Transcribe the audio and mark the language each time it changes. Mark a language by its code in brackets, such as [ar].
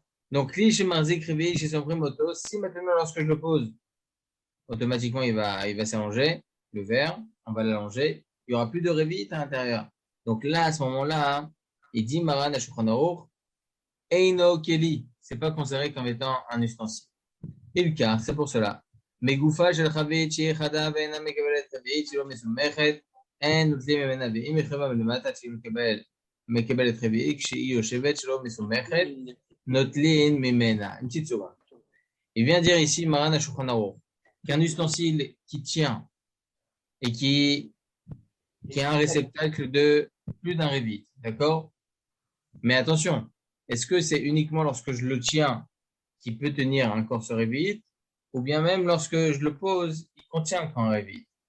[fr] Donc, si maintenant lorsque je le pose, automatiquement il va s'allonger, le verre, on va l'allonger, il n'y aura plus de revit à l'intérieur. Donc là, à ce moment-là, il dit Maran à Shulchan Aruch, [he] Eino Keli, [fr] c'est pas considéré comme étant un ustensile. Et le cas, c'est pour cela. [he] מגופה של חבית שהיא חדה ואינה מקבלת רביעית שלא מסומכת, אין נוטלים ממנה, ואם היא חבה מלמטה שהיא מקבלת רביעית, כשהיא יושבת שלא מסומכת, נוטלים ממנה. [fr] Une petite seconde. Il vient dire ici, Maran à Shulchan Aruch, qu'un ustensile qui tient et qui a un réceptacle de plus d'un revit, d'accord? Mais attention, est-ce que c'est uniquement lorsque je le tiens qui peut tenir encore ce revit, ou bien même lorsque je le pose, il contient encore un revit?